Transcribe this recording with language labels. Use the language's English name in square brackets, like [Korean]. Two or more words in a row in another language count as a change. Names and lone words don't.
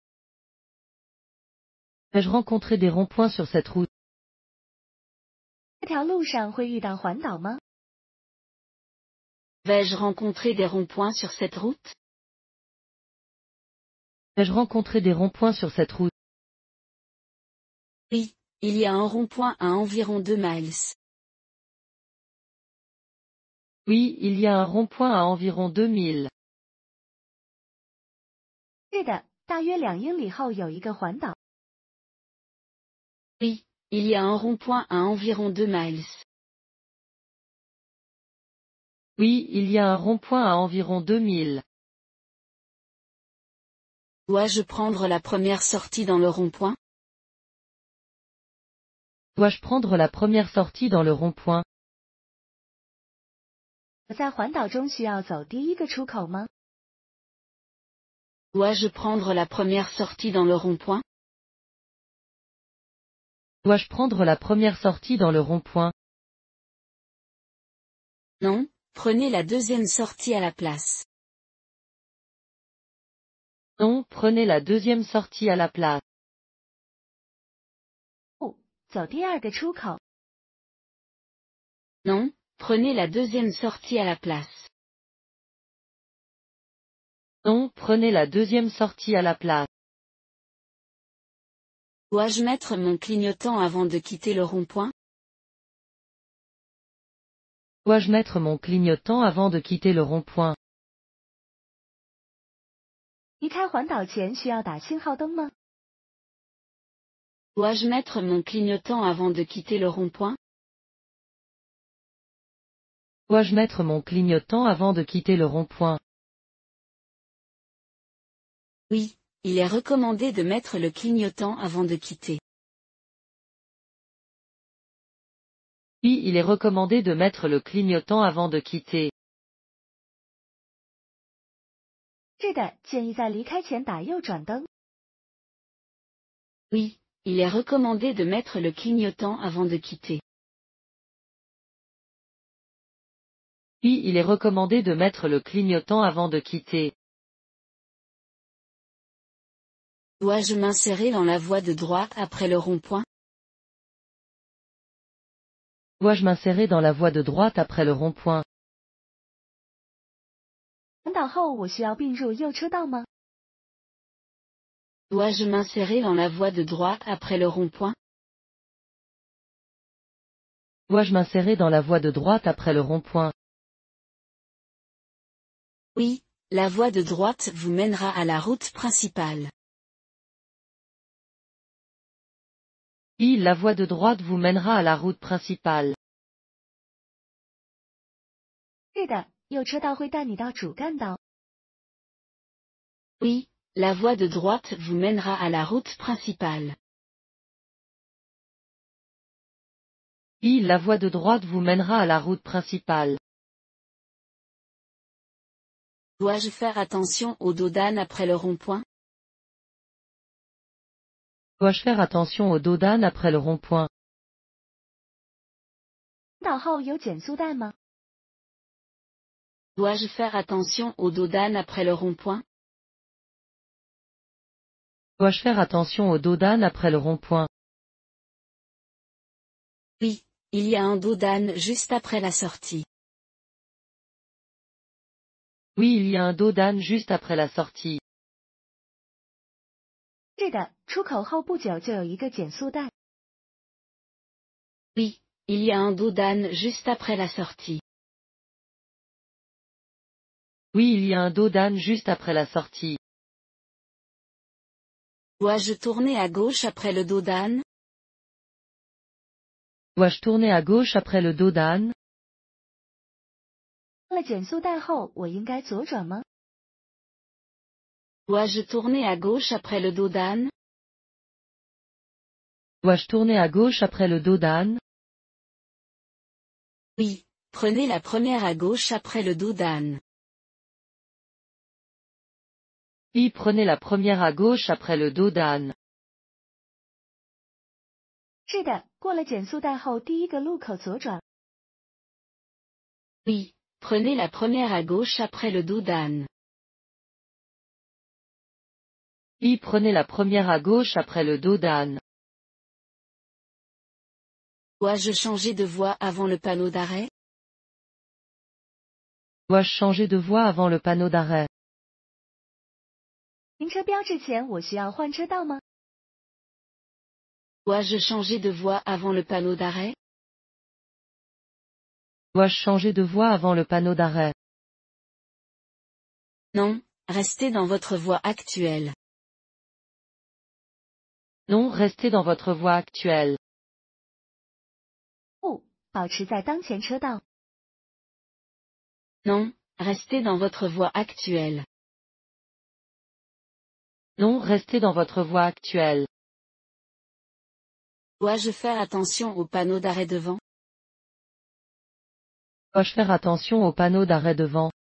[French] Vais-je rencontrer des ronds-points sur cette route? [Chinese] 这条路上会遇到环岛吗？ [French] Vais-je rencontrer des ronds-points sur cette route? Vais-je rencontrer des ronds-points sur cette route? Oui, il y a un rond-point à environ 2 miles. Oui, il y a un rond-point à environ 2000. [Chinese] 是的，大约2英里后有一个环岛。 [French] Oui, il y a un rond-point à environ 2 miles. Oui, il y a un rond-point à environ 2000. Dois-je prendre la première sortie dans le rond-point? Dois-je prendre la première sortie dans le rond-point? [Chinese] 我在环岛中需要走第一个出口吗？ [French] Dois-je prendre la première sortie dans le rond-point? Dois-je prendre la première sortie dans le rond-point? Non, prenez la deuxième sortie à la place. Non, prenez la deuxième sortie à la place. [Chinese] 不，走第二个出口。 [French] Non, prenez la deuxième sortie à la place. Non, prenez la deuxième sortie à la place. Dois-je mettre mon clignotant avant de quitter le rond-point? Dois-je mettre mon clignotant avant de quitter le rond-point? [Chinese] 离开环岛前需要打信号灯吗？ [French] Dois-je mettre mon clignotant avant de quitter le rond-point? Dois-je mettre mon clignotant avant de quitter le rond-point? Oui, il est recommandé de mettre le clignotant avant de quitter. Oui, il est recommandé de mettre le clignotant avant de quitter. [Chinese] 是的，建议在离开前打右转灯。 [French] Oui, il est recommandé de mettre le clignotant avant de quitter. Oui, il est recommandé de mettre le clignotant avant de quitter. Dois-je m'insérer dans la voie de droite après le rond-point? Dois-je m'insérer dans la voie de droite après le rond-point? [Chinese] 转导后我需要并入右车道吗？ [French] Dois-je m'insérer dans la voie de droite après le rond-point? Dois-je m'insérer dans la voie de droite après le rond-point? Oui, la voie de droite vous mènera à la route principale. Oui, la voie de droite vous mènera à la route principale. [Chinese] 是的，右车道会带你到主干道。 [French] Oui, la voie de droite vous mènera à la route principale. Oui, la voie de droite vous mènera à la route principale. Dois-je faire attention au dos d'âne après le rond-point? Dois-je faire attention au dos d'âne après le rond-point? [Chinese] 转导后有减速带吗？ [French] Dois-je faire attention au dos d'âne après le rond-point? Dois-je faire attention au dos d'âne après le rond-point? Oui, il y a un dos d'âne juste après la sortie. Oui, il y a un dos d'âne juste après la sortie. [Chinese] 是的，出口后不久就有一个减速带。 [French] Oui, il y a un dos d'âne juste après la sortie. Oui, il y a un dos d'âne juste après la sortie. Dois-je tourner à gauche après le dos d'âne? Dois-je tourner à gauche après le dos d'âne? [Chinese] 过了减速带后，我应该左转吗？ [French] Dois-je tourner à gauche après le dos d'âne? Dois-je tourner à gauche après le dos d'âne? Oui, prenez la première à gauche après le dos d'âne. Oui, prenez la première à gauche après le dos d'âne. [Chinese] 是的，过了减速带后第一个路口左转。 [French] Oui, prenez la première à gauche après le dos d'âne. Oui, prenez la première à gauche après le dos d'âne. Dois-je changer de voie avant le panneau d'arrêt? Dois-je changer de voie avant le panneau d'arrêt? [Chinese] 停车标志前我需要换车道吗？ [French] Dois-je changer de voie avant le panneau d'arrêt? Dois-je changer de voie avant le panneau d'arrêt? Non, restez dans votre voie actuelle. Non, restez dans votre voie actuelle. [Chinese] 不，保持在当前车道。 [French] Non, restez dans votre voie actuelle. Non, restez dans votre voie actuelle. Dois-je faire attention au panneau d'arrêt devant? Dois-je faire attention au panneau d'arrêt devant?